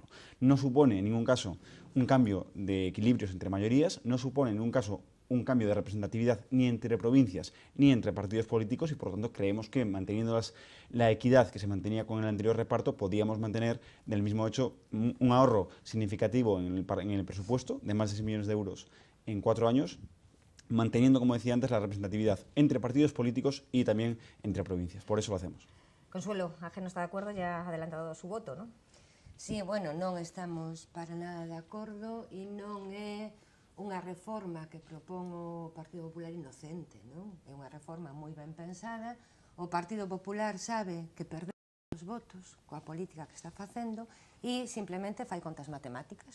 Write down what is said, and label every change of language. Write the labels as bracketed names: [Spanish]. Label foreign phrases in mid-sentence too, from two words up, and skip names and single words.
[Spanish] No supone en ningún caso un cambio de equilibrios entre mayorías, no supone en ningún caso un cambio de representatividad ni entre provincias ni entre partidos políticos, y por lo tanto creemos que, manteniendo la equidad que se mantenía con el anterior reparto, podíamos mantener del mismo hecho un ahorro significativo en el presupuesto de más de 6 millones de euros en 4 años, manteniendo, como decía antes, la representatividad entre partidos políticos y también entre provincias. Por eso lo hacemos. Consuelo, AGE no está de acuerdo, ya ha adelantado su voto, ¿no? [Galician] Sí, bueno, non estamos para nada de acordo e non é unha reforma que propón o Partido Popular inocente, non? É unha reforma moi ben pensada. O Partido Popular sabe que perdeu os votos coa política que está facendo e simplemente fai contas matemáticas.